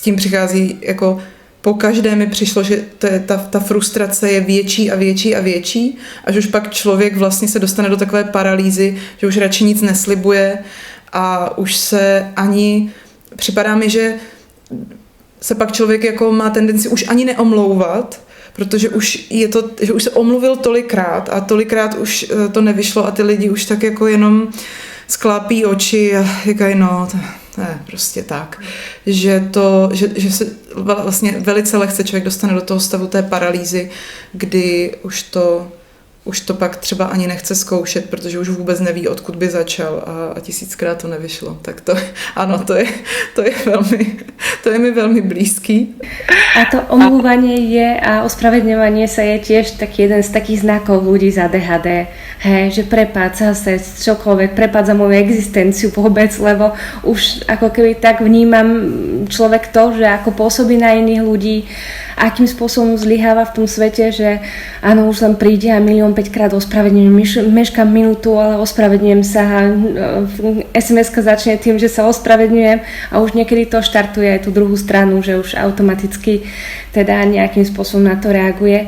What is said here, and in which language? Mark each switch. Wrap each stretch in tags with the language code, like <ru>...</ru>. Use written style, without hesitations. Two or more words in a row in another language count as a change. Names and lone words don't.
<cs>tím přichází jako po každé mi přišlo, že ta frustrace je větší a větší a větší, až už pak člověk vlastně se dostane do takové paralýzy, že už radši nic neslibuje a už se ani, připadá mi, že se pak člověk jako má tendenci už ani neomlouvat, protože už že už se omluvil tolikrát a tolikrát už to nevyšlo a ty lidi už tak jako jenom sklápí oči a říkají, no, to je prostě tak. Že se vlastně velice lehce člověk dostane do toho stavu té paralýzy, kdy už to pak třeba ani nechce zkoušet, protože už vůbec neví, odkud by začal a 1000krát to nevyšlo. Tak to, ano,</cs> <sk>to je mi veľmi blízky. A to omlúvanie je a ospravedňovanie sa je tiež taký jeden z takých znakov ľudí z ADHD. Hej, že prepád zase čokoľvek, prepád za moju existenciu vôbec, lebo už ako keby tak vnímam človek to, že ako pôsobí na iných ľudí, akým spôsobom zlyháva v tom svete, že áno, už len príde a 1,000,005 ospravedňujem, meškám minútu, ale ospravedňujem sa a SMS-ka začne tým, že sa ospravedňujem a už niekedy to štartuje aj tú druhú stranu, že už automaticky teda nejakým spôsobom na to reaguje.</sk>